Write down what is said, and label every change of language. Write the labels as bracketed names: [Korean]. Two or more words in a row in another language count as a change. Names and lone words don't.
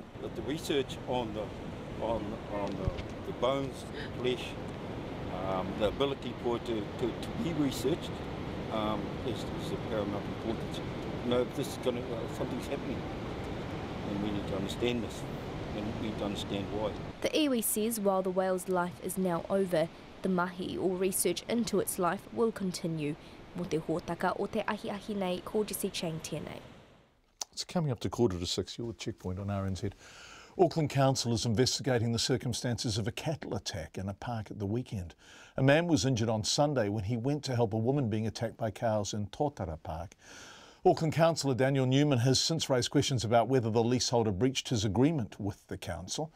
[English] The research on the bones, flesh, the ability for it to be researched is of paramount importance. If this is something's happening, and we need to understand this, and we need to understand why. The iwi says while the whale's life is now over, the mahi or research into its life will continue. [Māori] Mo te hōtaka o te ahi nei, ko Jessie Chang tēnei. [English] It's coming up to 5:45. You're with Checkpoint on RNZ. Auckland Council is investigating the circumstances of a cattle attack in a park at the weekend. A man was injured on Sunday when he went to help a woman being attacked by cows in Totara Park. Auckland Councillor Daniel Newman has since raised questions about whether the leaseholder breached his agreement with the council.